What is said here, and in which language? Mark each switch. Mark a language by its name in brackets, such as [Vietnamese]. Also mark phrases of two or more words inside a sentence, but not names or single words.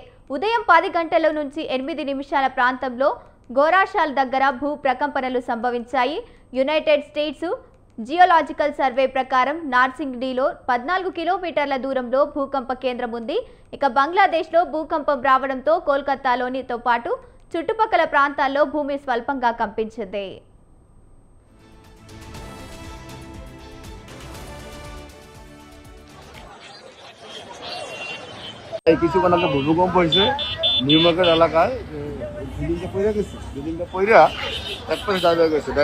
[Telugu] ఉదయం 10 గంటల నుంచి 8 నిమిషాల ప్రాంతంలో గోరాషాల్ దగ్గర భూ ప్రకంపనలు సంభవించాయి. యునైటెడ్ స్టేట్స్ జియోలాజికల్ సర్వే ప్రకారం నార్సింగ్డీలో 14 కిలోమీటర్ల దూరంలో భూకంప కేంద్రం ఉంది. ఇక బంగ్లాదేశ్లో భూకంపం రావడంతో కోల్కతాలోనితో పాటు చుట్టుపక్కల ప్రాంతాల్లో భూమి స్వల్పంగా కంపించింది. [Bangla] কিছুক্ষণ আগে ভূমিকম্প হয়েছে নিউমার্কেট এলাকায়। বিল্ডিংটা পড়ে গেছে, বিল্ডিংটা পড়া একপাশে ডাইভ হয়ে গেছে।